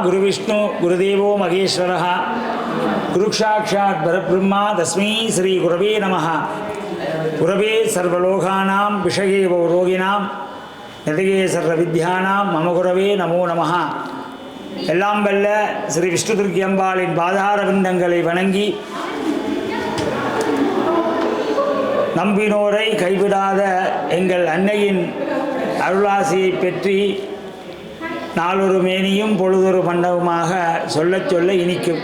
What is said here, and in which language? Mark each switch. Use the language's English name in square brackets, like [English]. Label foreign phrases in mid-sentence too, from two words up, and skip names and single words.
[Sanskrit] गुरुविष्णु गुरुदेवो महेश्वरः गुरुसाक्षात् परब्रह्मा तस्मै श्री गुरवे नमः गुरवे सर्वलोकानां विषये वो रोगिणां निधये सर्वविद्यानां मम गुरवे नमो नमः [Tamil] எல்லாம் வல்ல ஸ்ரீ விஷ்ணு துர்க்கை அம்பாளின் பாதார விந்தங்களை வணங்கி நம்பினோரை கைவிடாத எங்கள் அன்னையின் அருளாசியை பெற்றி நாளொரு மேனியும் பொழுதொரு மண்டபமாக சொல்ல சொல்ல இனிக்கும்.